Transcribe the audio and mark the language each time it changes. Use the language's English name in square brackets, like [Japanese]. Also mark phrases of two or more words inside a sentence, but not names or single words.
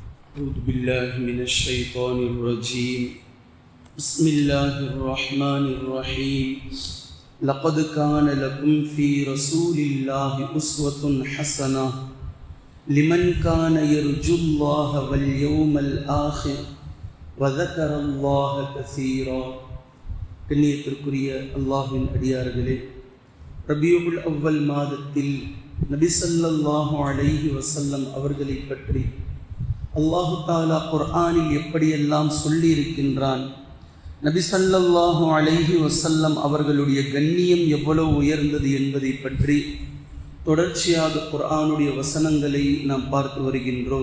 [Arabic] أعوذ بالله من الشيطان الرجيم بسم الله الرحمن الرحيم لقد كان لكم في رسول الله أسوة حسنة لمن كان يرجو الله واليوم الآخر وذكر الله كثيرا. [Tamil] கண்ணியத்திற்குரிய அல்லாஹ்வின் அடியார்களே, ரபியுல் அவ்வல் மாதத்தில் நபி [Arabic] صلى الله عليه وسلم [Tamil] அவர்களை பற்றி [Arabic] الله تعالى [Tamil] குர்ஆனில் எப்படியெல்லாம் சொல்லி இருக்கின்றான், நபி [Arabic] صلى الله عليه وسلم [Tamil] அவர்களுடைய கண்ணியம் எவ்வளவு உயர்ந்தது என்பதை பற்றி தொடர்ச்சியாக குர்ஆனுடைய வசனங்களை நாம் பார்த்து வருகின்றோம்.